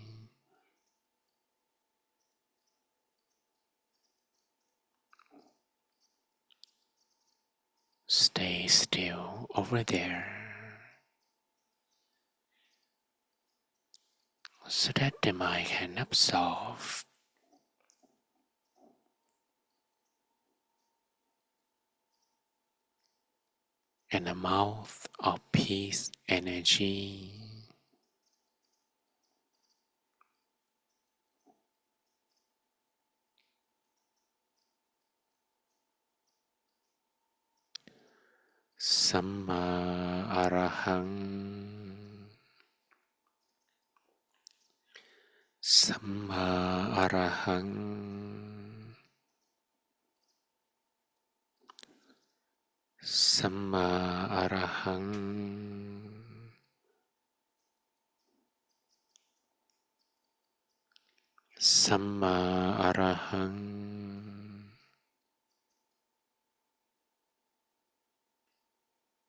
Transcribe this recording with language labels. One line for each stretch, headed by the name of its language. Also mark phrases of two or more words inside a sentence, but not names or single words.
English: Stay still over there so that the mind can absorb an amount of peace energy.
Pali: Samma Arahang, Samma Arahang, Samma Arahang, Samma Arahang,